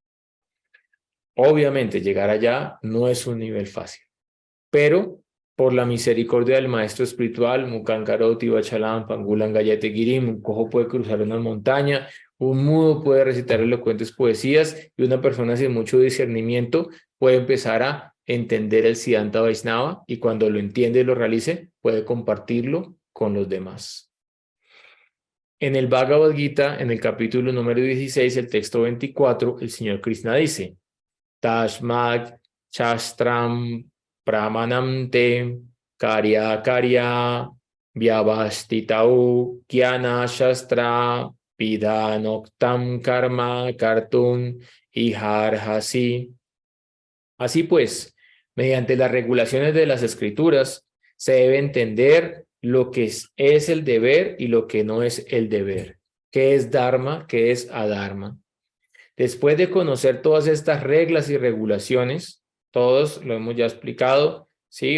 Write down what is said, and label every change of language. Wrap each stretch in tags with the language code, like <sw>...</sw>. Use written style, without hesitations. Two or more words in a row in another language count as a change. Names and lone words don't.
<es>Obviamente llegar allá no es un nivel fácil, pero por la misericordia del maestro espiritual,</es> <sa>Mukankaroti Vachalam, Pangulan Gayate Girim,</sa> <es>un cojo puede cruzar una montaña, un mudo puede recitar elocuentes poesías y una persona sin mucho discernimiento puede empezar a entender el Siddhanta Vaishnava y cuando lo entiende y lo realice, puede compartirlo con los demás. En el Bhagavad Gita, en el capítulo número 16, el texto 24, el señor Krishna dice,</es> <sa>Tashmat Shastram Pramanam te Karya Karya Vyavastitau Kyana Shastra Pidanoktam karma kartun iharhasi.</sa> <es>Así pues, mediante las regulaciones de las escrituras, se debe entender lo que es el deber y lo que no es el deber. ¿Qué es dharma? ¿Qué es adharma? Después de conocer todas estas reglas y regulaciones, todos lo hemos ya explicado, ¿sí?</es>